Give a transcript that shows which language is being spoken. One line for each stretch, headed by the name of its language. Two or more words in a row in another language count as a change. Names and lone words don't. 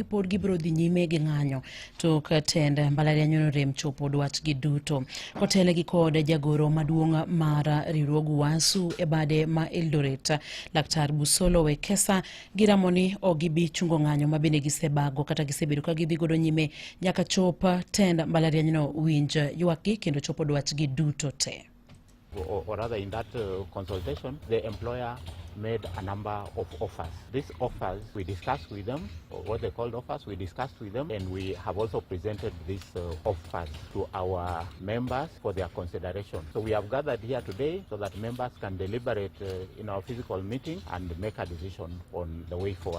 Luo (Kenya and Tanzania): pod gibiro dhi nyime gi ng'anyo to katenda mbalarianyno rem chopo dwachgi duto kotelegi kod jagoro maduong' mar riwruog UASU e bade ma Eldoret Laktar Busolo Wekesa giramoni ogibi chungo ng'anyo mabende gisebago kata gisebedo ka gidhi godo nyime nyaka chop tend mbalarianyno winj ywakgi kendo chopo dwachgi duto te.
English: Or rather in that consultation, the employer made a number of offers. These offers, we discussed with them, or what they called offers, we discussed with them, and we have also presented these offers to our members for their consideration. So we have gathered here today so that members can deliberate in our physical meeting and make a decision on the way forward.